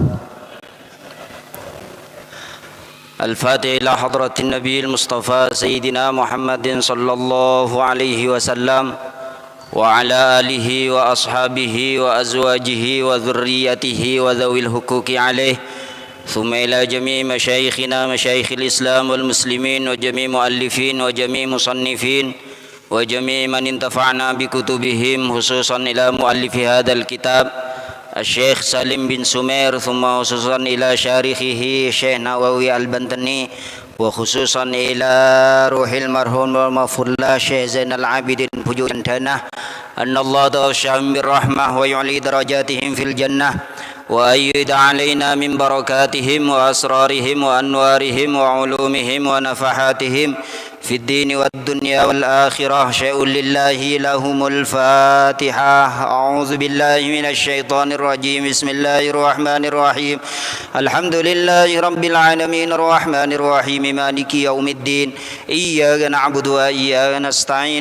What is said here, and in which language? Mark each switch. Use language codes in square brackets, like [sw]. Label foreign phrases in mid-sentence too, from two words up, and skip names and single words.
[ar] الفاتحة إلى حضرة النبي المصطفى سيدنا محمد صلى الله عليه وسلم وعلى آله وأصحابه وأزواجه وذرياته وذوي الحقوق عليه. ثم إلى جميع مشايخنا مشايخ الإسلام والمسلمين وجميع المؤلفين وجميع المصنفين وجميع من انتفعنا بكتبهم خصوصا إلى مؤلف هذا الكتاب الشيخ سالم بن سمير ثم خصوصا إلى شارحه الشيخ نووي البنتني وخصوصا إلى روح المرحوم والمغفور له الشيخ زين العابدين Pujuan Tanah أن الله يغشاهم بالرحمة ويعلي درجاتهم في الجنة ويعيد علينا من بركاتهم وأسرارهم وأنوارهم وعلومهم ونفحاتهم في الدين والدنيا والآخرة. شيء لله لهم الفاتحة. أعوذ بالله من الشيطان الرجيم. بسم الله الرحمن الرحيم. الحمد لله رب العالمين الرحمن الرحيم مالك يوم الدين. إياك نعبد وإياك نستعين.